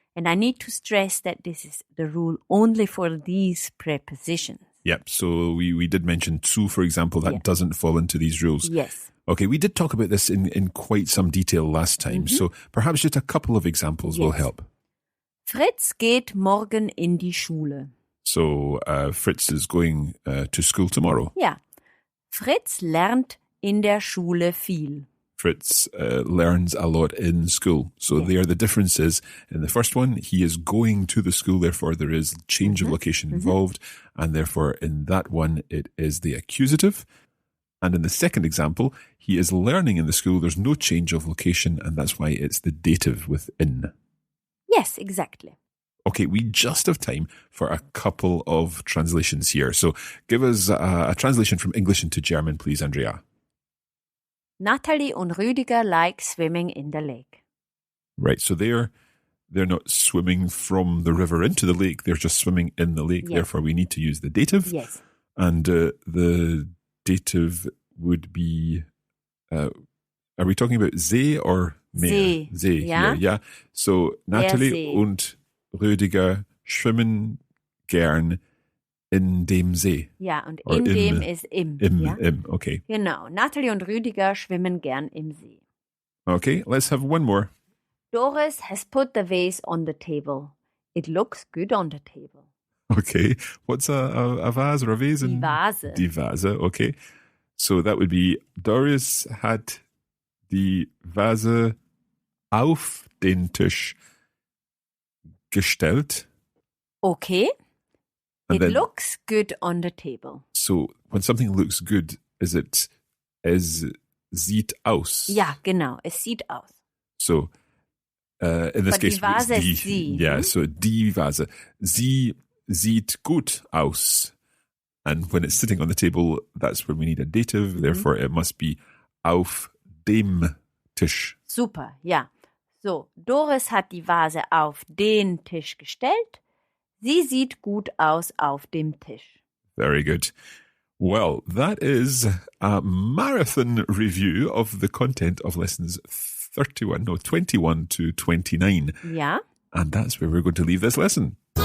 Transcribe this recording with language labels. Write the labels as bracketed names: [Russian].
[English] And I need to stress that this is the rule only for these prepositions. Yep. So we did mention zu, for example, that doesn't fall into these rules. Yes. Okay, we did talk about this in quite some detail last time. So perhaps just a couple of examples will help. [German] Fritz geht morgen in die Schule. [English] So Fritz is going to school tomorrow. [German] Ja. Fritz lernt in der Schule viel. [English] Fritz learns a lot in school. So there the difference is, in the first one, he is going to the school, therefore there is change of location involved, and therefore in that one it is the accusative. And in the second example, he is learning in the school, there's no change of location, and that's why it's the dative with in. Yes, exactly. Okay, we just have time for a couple of translations here. So give us a translation from English into German, please, Andrea. Natalie und Rüdiger like swimming in the lake. Right, so they're not swimming from the river into the lake, they're just swimming in the lake. Yes. Therefore, we need to use the dative. Yes. And the dative would be, are we talking about See or Meer? [German] See. See, Ja. [English] yeah. So Natalie [German] See. und Rüdiger schwimmen gern in dem See. Ja, und [English] Or [German] in dem ist im. Ja? [English] Im, okay. [German] Genau. Natalie und Rüdiger schwimmen gern im See. [English] Okay, let's have one more. Doris has put the vase on the table. It looks good on the table. Okay, what's a vase or a vase? [German] Die Vase. Die Vase, okay. [English] So that would be, [German] Doris hat die Vase auf den Tisch gestellt. [English] Okay. And It then- looks good on the table. So when something looks good, [German] es sieht aus. Ja, genau. Es sieht aus. [English] So in this But case, [German] die Vase [English] it's [German] ist sie. [English] Yeah, so [German] die Vase. Sie sieht gut aus. [English] And when it's sitting on the table, that's when we need a dative. Therefore, it must be [German] auf dem Tisch. Super, ja. So, Doris hat die Vase auf den Tisch gestellt. Sie sieht gut aus auf dem Tisch. [English] Very good. Well, that is a marathon review of the content of lessons 21 to 29. [German] Ja. [English] And that's where we're going to leave this lesson.